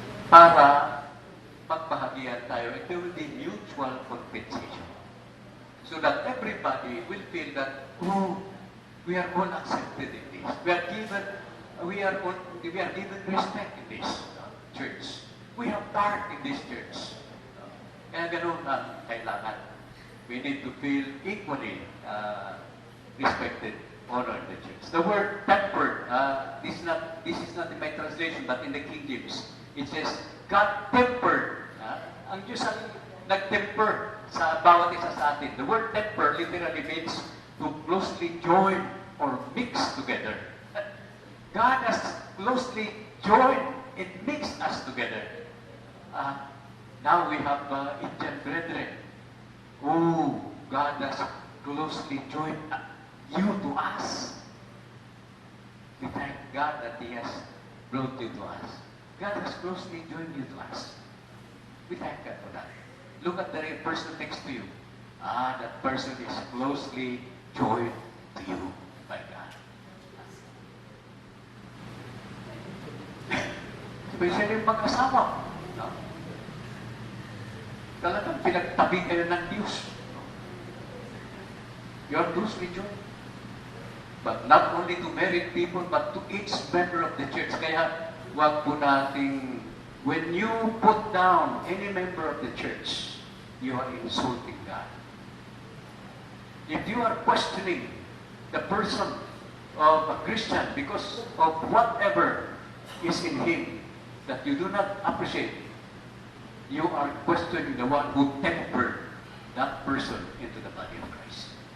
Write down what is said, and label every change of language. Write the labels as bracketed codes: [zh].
[tl] Para pagbahagian tayo, [en] it will be mutual compensation. So that everybody will feel that, oh, we are all accepted in this. We are given respect in this church. We have part in this church. [tl] Kaya ganun ang kailangan. [en] We need to feel equally respected, honored in the church. The word tempered, this is not in my translation, but in the King James, it says, God tempered [tl] Ang Diyos ang nag-temper sa bawat isa sa atin. [en] The word temper literally means to closely join or mix together. God has closely joined and mixed us together. Now we have Indian brethren. Oh, God has closely joined you to us. We thank God that He has brought you to us. God has closely joined you to us. We thank God for that. Look at the person next to you. That person is closely joined to you by God. [tl] Especially yung mag-asawa. No? Talagang pinagtabi kayo ng Diyos. [en] You are closely joined. But not only to married people, but to each member of the church. [tl] Kaya, wag po nating, [en] when you put down any member of the church, you are insulting God. If you are questioning the person of a Christian because of whatever is in him that you do not appreciate, you are questioning the one who tempered that person into the body of Christ.